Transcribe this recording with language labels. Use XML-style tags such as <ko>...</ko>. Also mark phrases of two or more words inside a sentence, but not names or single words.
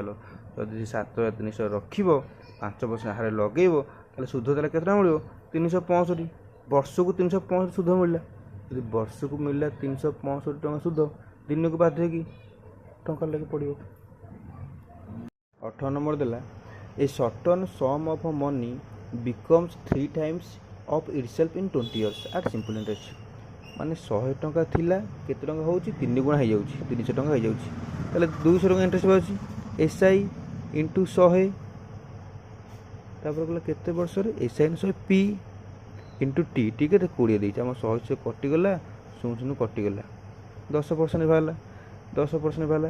<or>ଯଦି 7300 ରଖିବ 5% ହାରେ ଲଗେଇବ ତାହେଲେ ସୁଧ ଦେଲେ କେତେ ଟଙ୍କା ମିଳିବ 365 ବର୍ଷକୁ 365 ସୁଧ ମିଳିଲା। ଯଦି ବର୍ଷକୁ ମିଳିଲା 365 ଟଙ୍କା ସୁଧ ଦିନକୁ ବାଧ୍ୟ ହେଇକି ଟଙ୍କା ଲାଗି ପଡ଼ିବ।</or> <en>18 ନମ୍ବର ଦେଲା a certain sum of money becomes 3 times of itself in 20 years at simple interest।</en> <or>ମାନେ 100 ଟଙ୍କା ଥିଲା କେତେ ଟଙ୍କା ହେଉଛି 3 ଗୁଣା ହେଇଯାଉଛି 300 ଟଙ୍କା ହେଇଯାଉଛି, ତାହେଲେ 200 ଟଙ୍କା ଇଣ୍ଟରେଷ୍ଟ ବାହାରୁଛି। SI ଇଣ୍ଟୁ 100 ତାପରେ କହିଲା କେତେ ବର୍ଷରେ SI ଇଣ୍ଟୁ 100 P ଇଣ୍ଟୁ T କେତେ 20 ଦେଇଛି, ଆମ 100 କଟିଗଲା 0 କଟିଗଲା 10% ବାହାରିଲା 10% ବାହାରିଲା।</or>